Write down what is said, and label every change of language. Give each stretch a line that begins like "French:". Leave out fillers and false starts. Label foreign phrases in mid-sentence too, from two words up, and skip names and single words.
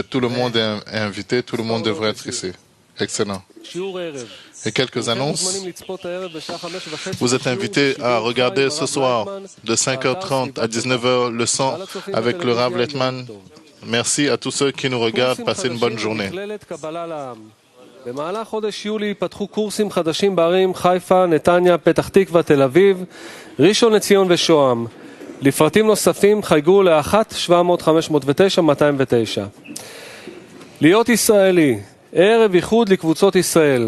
French: Tout le monde est invité, tout le monde devrait être ici. Excellent. Et quelques annonces. Vous êtes invités à regarder ce soir de 5h30 à 19h le son avec le Rav Letman. Merci à tous ceux qui nous regardent. Passez une bonne journée.
Hebrew: במהלך חודש יולי ייפתחו קורסים חדשים בערים חיפה, נתניה, פתח תקווה, תל אביב, ראשון לציון ושוהם. לפרטים נוספים חייגו ל-1-700-509-209. להיות ישראלי, ערב איחוד לקבוצות ישראל.